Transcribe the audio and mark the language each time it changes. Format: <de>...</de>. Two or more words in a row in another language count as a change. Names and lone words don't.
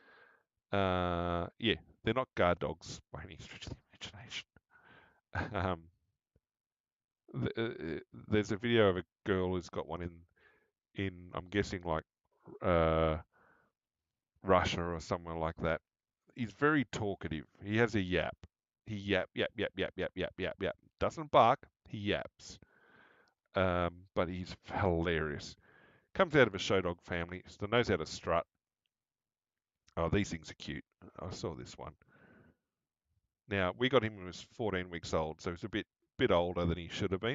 <en>Yeah, they're not guard dogs by any stretch of the imagination. um, there's a video of a girl who's got one in I'm guessing like uh, Russia or somewhere like that. He's very talkative. He has a yap. He yap, yap, yap, yap, yap, yap, yap. Doesn't bark. He yaps. But he's hilarious. Comes out of a show dog family, so knows how to strut. Oh, these things are cute. I saw this one. Now we got him when he was 14 weeks old, so he's a bit older than he should have been.</en>